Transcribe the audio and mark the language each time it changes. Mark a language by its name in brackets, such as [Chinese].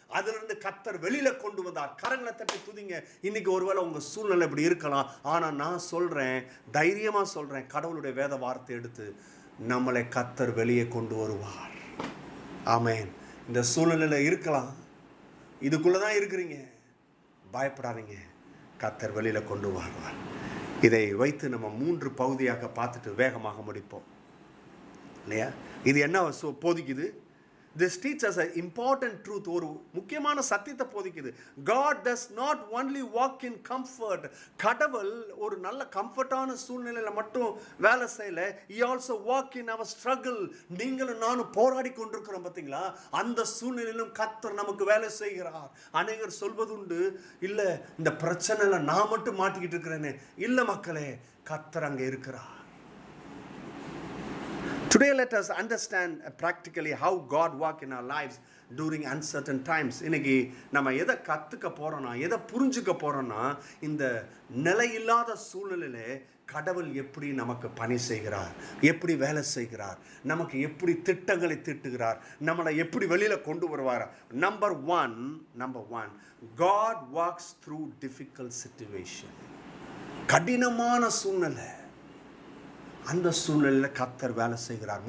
[Tamil] அதிலிருந்து கர்த்தர் வெளியில் கொண்டு வந்தார். கரங்களை தட்டி துதிங்க. இன்னைக்கு ஒருவேளை உங்கள் சூழ்நிலை இப்படி இருக்கலாம், ஆனால் நான் சொல்கிறேன், தைரியமாக சொல்கிறேன், கடவுளுடைய வேத வார்த்தை எடுத்து நம்மளை கர்த்தர் வெளியே கொண்டு வருவார். ஆமென். இந்த சூழ்நிலையில் இருக்கலாம், இதுக்குள்ளே தான் இருக்கிறீங்க, பயப்படாதீங்க, கர்த்தர் வெளியில் கொண்டு வருவார். இதை வைத்து நம்ம 3 பகுதியாக பார்த்துட்டு வேகமாக முடிப்போம் இல்லையா? இது என்ன போதிக்குது? [English] This teaches an important truth. [Tamil] ஒரு முக்கியமான சத்தியத்தை போதிக்குது. [English] God does not only walk in comfort. [Tamil] கடவுள் ஒரு நல்ல கம்ஃபர்ட்டான சூழ்நிலையில் மட்டும் வேலை செய்யல. [English] He also walk in our struggle. [Tamil] நீங்களும் நானும் போராடி கொண்டிருக்கிறோம் பார்த்தீங்களா? அந்த சூழ்நிலையிலும் கர்த்தர் நமக்கு வேலை செய்கிறார். அநேகர் சொல்வதுண்டு, இல்லை இந்த பிரச்சனையில் நான் மட்டும் மாட்டிக்கிட்டு இருக்கிறேன்னு. இல்லை மக்களே, கர்த்தர் அங்கே இருக்கிறார். [English] Today let us understand practically how God walk in our lives during uncertain times. [Tamil] இன்னைக்கு நம்ம எதை கற்றுக்க போகிறோன்னா, எதை புரிஞ்சுக்க போகிறோன்னா, இந்த நிலையில்லாத சூழ்நிலையிலே கடவுள் எப்படி நமக்கு பணி செய்கிறார், எப்படி வேலை செய்கிறார், நமக்கு எப்படி திட்டங்களை தீட்டுகிறார், நம்மளை எப்படி வெளியில் கொண்டு வருவார். [English] Number one, God walks through difficult situation. [Tamil] கடினமான சூழ்நிலை, அந்த சூழ்நிலையில் கர்த்தர் வேலை செய்கிறார்.